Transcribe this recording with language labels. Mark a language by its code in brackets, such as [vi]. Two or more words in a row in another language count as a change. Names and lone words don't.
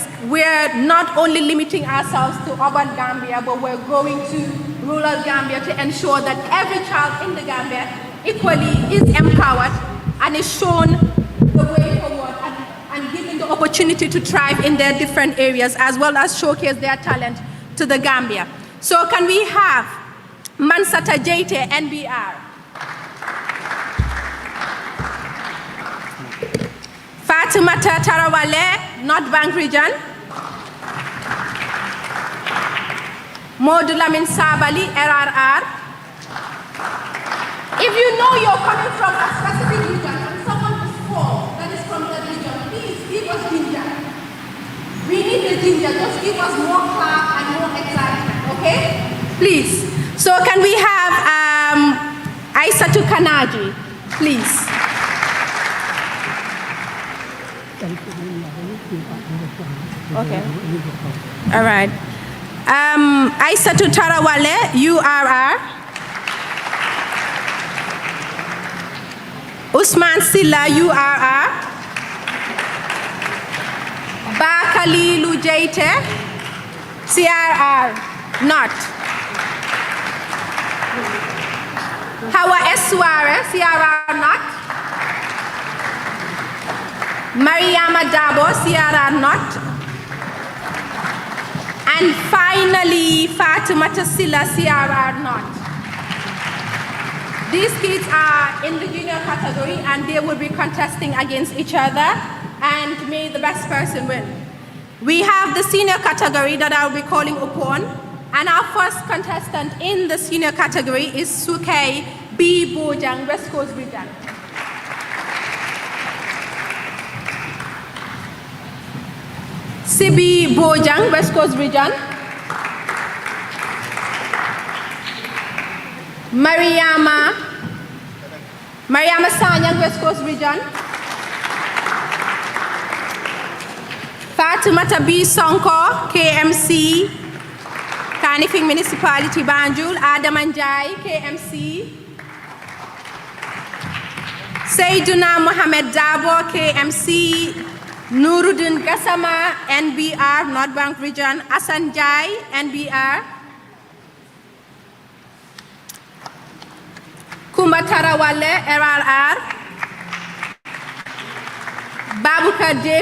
[en] We're not only limiting ourselves to urban Gambia, but we're going to rural Gambia to ensure that every child in the Gambia equally is empowered and is shown the way forward and given the opportunity to thrive in their different areas, as well as showcase their talent to the Gambia. So can we have Mansata Jaite, NBR. Fatimata Tarawale, North Bank region. Modulamin Sabali, RRR. If you know you're coming from a specific region and someone is poor that is from that region, please give us ginger. We need the ginger. Just give us more clap and more excitement, okay? Please. So can we have Aisatu Kanaji, please? Okay. All right. Aisatu Tarawale, URR. Usman Silla, URR. Bakali Lujaite, CRR, not. Hawa Esware, CRR, not. Mariama Dabo, CRR, not. And finally, Fatimata Silla, CRR, not. These kids are in the junior category and they will be contesting against each other, and may the best person win. We have the senior category that I'll be calling upon, and our first contestant in the senior category is Sukei B. Bojang, West Coast region. Sibi Bojang, West Coast region. Mariama Sanyang, West Coast region. Fatimata B. Sonko, KMC, Kanifing Municipality, Banjul. Adam Anjay, KMC. Seyduna Mohamed Dabo, KMC, Nuruddin Gassama, NBR, North Bank Region, Asan Jai, NBR, Kumba Tarawale, RRR, Babukar J.